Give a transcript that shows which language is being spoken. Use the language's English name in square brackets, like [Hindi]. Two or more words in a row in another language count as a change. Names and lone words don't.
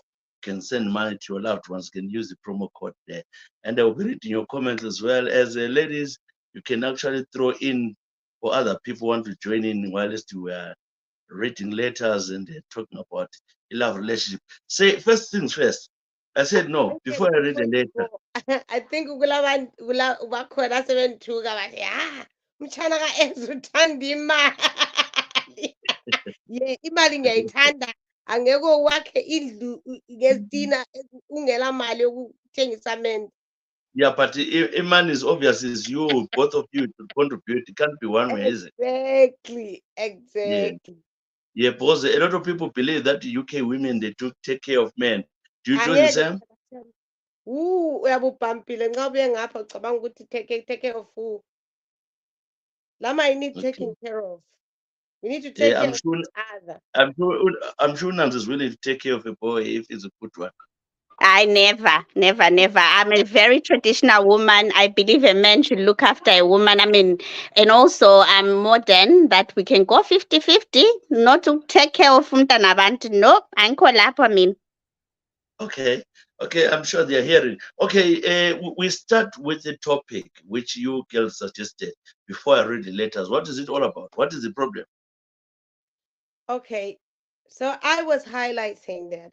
[English] You can send money to your loved ones. You can use the promo code there, and I will be reading your comments as well as ladies. You can actually throw in for other people want to join in whilst you are reading letters and talking about a love relationship. Say first things first. I said no [North Ndebele] Ankeli [English] before I read before the you letter. go, I think [North Ndebele] bakhona sebenthuka bathi umtshana ka-Ezra uthanda imali. Yeah, imali ngiyayithanda. Angeke wakhe indlu ngezitina ungela mali yokuthengisa amende. [English] Yeah, but man is obvious is you, both of you to contribute. It can't be one way, is it? Exactly, Yeah. exactly. Yeah, because a lot of people believe that UK women they do take care of men. Do you do the [North Ndebele] Angeke [English] same? [North Ndebele] uyabe ubhampile nxa ubuye ngapha ucabanga ukuthi [English] take care of who? Lama I need Okay. taking care of. We need to take Yeah, care of each other. I'm sure Nams is willing to take care of a boy if he's a good one. I never, never, never. I'm a very traditional woman. I believe a man should look after a woman. I mean, and also I'm modern that we can go 50-50, not to take care of [North Ndebele] umntana abantu. [English] No, [North Ndebele] anko lapho [English] I mean. Okay, okay, I'm sure they're hearing. Okay, we start with the topic which you girls suggested before I read the letters. What is it all about? What is the problem? Okay, so I was highlighting that.